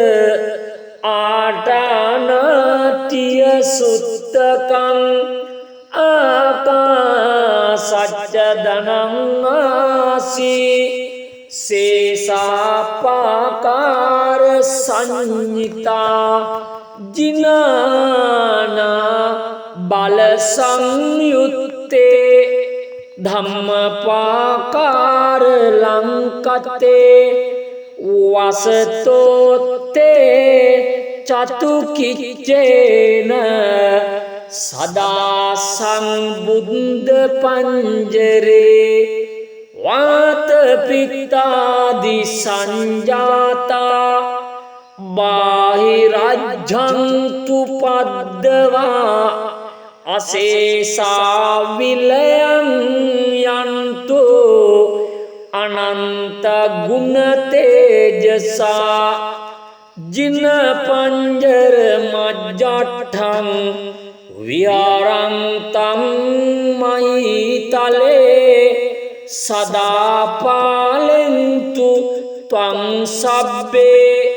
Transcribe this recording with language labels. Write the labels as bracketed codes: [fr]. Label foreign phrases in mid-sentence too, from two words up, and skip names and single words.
[pi] ආටානාටිය සුත්තකං ආකාසච්ච දනං ආසී සේසාපාකාර සංඤිතා ජිනානා බල සංයුත්තේ ධම්මපාකාර ලංකතේ වසතෝත්තේ චතුකිච්චේන සදා සංබුද්ධ පංජරේ වාත පිත්තාදි සංජාතා බාහිරජ්ජන්තු පද්දවා අසේසා විලයන් යන්තු අනන්ත ගුණ තේජසා ජින පංජර මජ්ජට්ඨං විහාරන්තං මහිතලේ සදා පාලෙන්තු ත්වං සබ්බේ